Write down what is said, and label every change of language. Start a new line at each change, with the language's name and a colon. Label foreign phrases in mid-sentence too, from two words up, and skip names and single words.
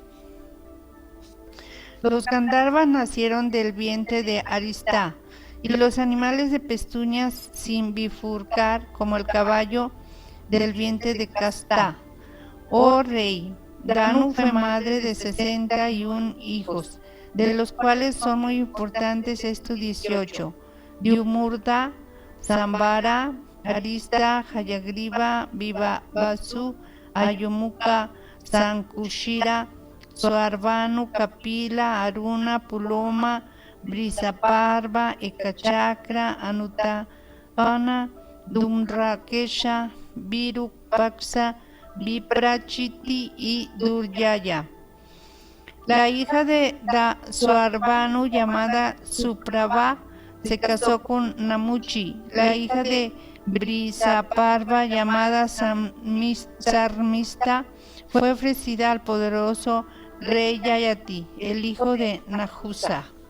Spanish: Los Gandharvas nacieron del vientre de Arista, y los animales de pezuñas sin bifurcar, como el caballo, del vientre de Casta. Oh rey, Danu fue madre de 61 hijos, de los cuales son muy importantes estos 18: Dyumurta, Sambara, Arista, Hayagriva, Vivavasu, Ayumuka, Sankushira, Soarvanu, Kapila, Aruna, Puloma, Brisaparva, Ekachakra, Anutapana, Dumrakesha, Virupaksa, Viprachiti y Durjaya. La hija de Soarvanu, llamada Suprava, se casó con Namuchi. La hija de Brisaparva, llamada Sarmista, fue ofrecida al poderoso rey Yayati, el hijo de Nahusa.